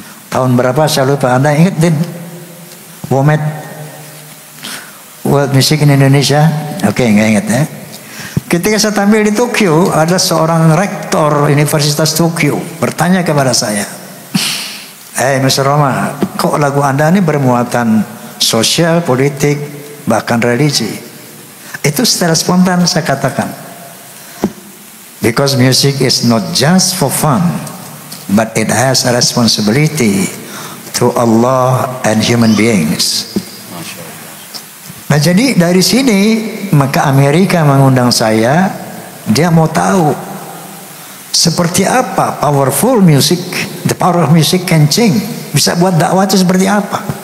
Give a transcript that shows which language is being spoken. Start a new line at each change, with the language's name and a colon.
Indonesian: Tahun berapa saya lupa. Anda ingat Din? WOMED, World Music in Indonesia? Oke, nggak ingat ya. Ketika saya tampil di Tokyo, ada seorang rektor Universitas Tokyo bertanya kepada saya, Mr. Roma, kok lagu Anda ini bermuatan sosial, politik, bahkan religi? Itu secara spontan saya katakan,
English: because music is not just for fun, but it has a responsibility to Allah and human beings.
Indonesian: Nah, jadi dari sini maka Amerika mengundang saya. Dia mau tahu seperti apa
English: powerful music, the power of music can change.
Indonesian: Bisa buat dakwah itu seperti apa?